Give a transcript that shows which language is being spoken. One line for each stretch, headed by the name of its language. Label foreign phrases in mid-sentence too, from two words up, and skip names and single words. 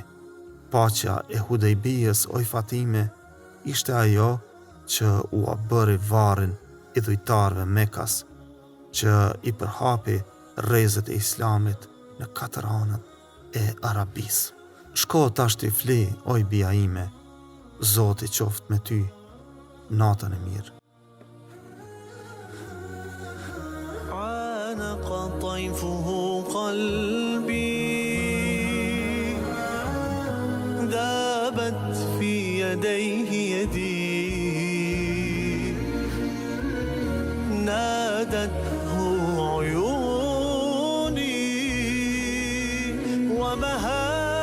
Albanian: Paqja e Hudejbijës, o i Fatime, ishte ajo që u bëri varrin i dhujtarëve Mekas, që i përhapi rrezet e islamit në 4 anët e Arabisë. Shko tash ti fli, o i bija ime, Zoti qoftë me ty, natën e mirë.
Arabic: طيفه قلبي ذابت في يديه يدي نادته عيوني بهاء